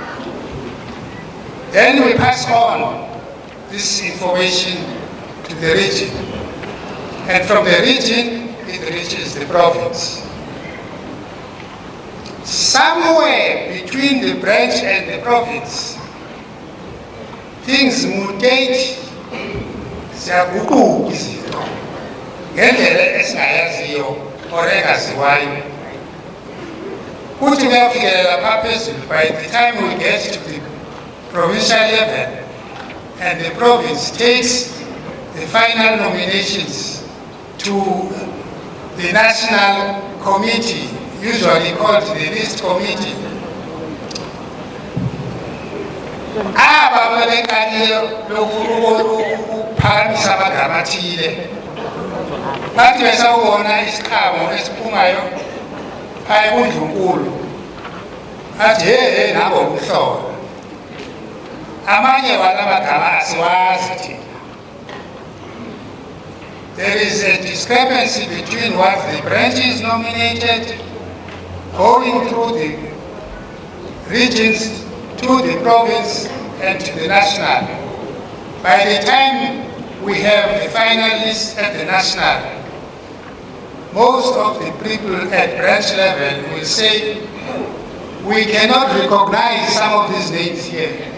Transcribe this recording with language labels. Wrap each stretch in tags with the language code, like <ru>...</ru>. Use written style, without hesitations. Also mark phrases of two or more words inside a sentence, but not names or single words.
<en>Then we pass on this information to the region. And from the region, it reaches the province. Somewhere between the branch and the province, things mutate,</en> <xh>ziyaguquka izinto ngendlela esingayaziyo or engaziwayo. Kuthi kuyafikelela phaa phezulu,</xh> <en>by the time we get to the provincial level and the province takes the final nominations to the national committee, usually called the list committee.</en> <xh>Aba babekanye lokuphakamisa amagama athile. Bathi besawubona isiqhamo esiphumayo phaya kuNdlunkulu. Athi he nabo umhlobo. Amanye wala magama asiwazi thina.</xh> <en>There is a discrepancy between what the branches nominated, going through the regions to the province and to the national. By the time we have the final list at the national, most of the people at branch level will say, we cannot recognize some of these names here.</en>